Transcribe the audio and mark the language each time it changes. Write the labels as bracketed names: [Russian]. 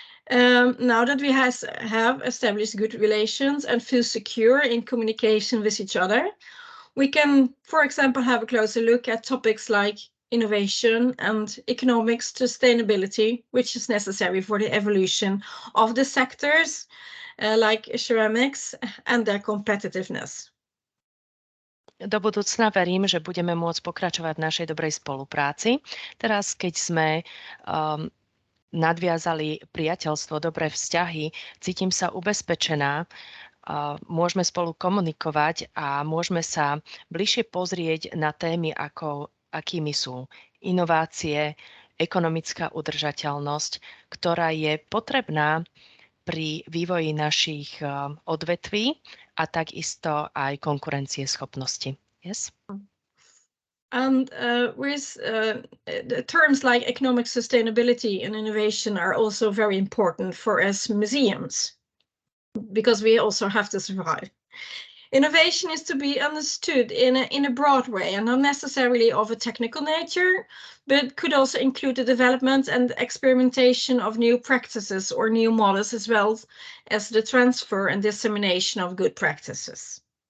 [English] Now that we have established good relations and feel secure in communication with each other, we can, for example, have a closer look at topics like innovation and economic sustainability, which is necessary for the evolution of the sectors like ceramics and their competitiveness. [Slovak] Do budúcna verím, že budeme môcť pokračovať v našej dobrej spolupráci. Teraz, keď sme nadviazali priateľstvo, dobré vzťahy, cítim sa ubezpečená, môžeme spolu komunikovať a môžeme sa bližšie pozrieť na témy, akými sú inovácie, ekonomická udržateľnosť, ktorá je potrebná pri vývoji našich odvetví a takisto aj konkurencieschopnosti. [English] Yes? And with the terms like economic sustainability and innovation are also very important for us museums, because we also have to survive. Innovation is to be understood in a broad way and not necessarily of a technical nature, but could also include the development and experimentation of new practices or new models, as well as the transfer and dissemination of good practices.